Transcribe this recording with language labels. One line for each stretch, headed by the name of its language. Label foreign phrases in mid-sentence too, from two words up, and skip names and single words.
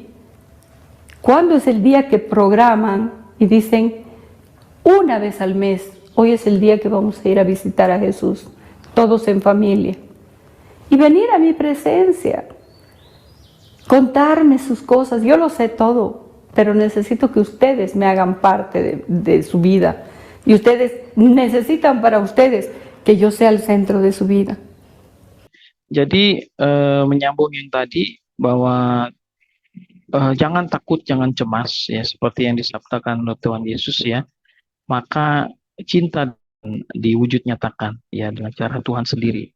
Spanish: ¿Cuándo es el día que programan y dicen, una vez al mes, hoy es el día que vamos a ir a visitar a Jesús, todos en familia? Y venir a mi presencia, contarme sus cosas, yo lo sé todo, pero necesito que ustedes me hagan parte de su vida. Y ustedes necesitan para ustedes que yo sea el centro de su vida.
Indonesian: Jadi menyambung yang tadi bahwa jangan takut, jangan cemas ya, seperti yang disabdakan oleh Tuhan Yesus ya. Maka cinta diwujud nyatakan ya dengan cara Tuhan sendiri.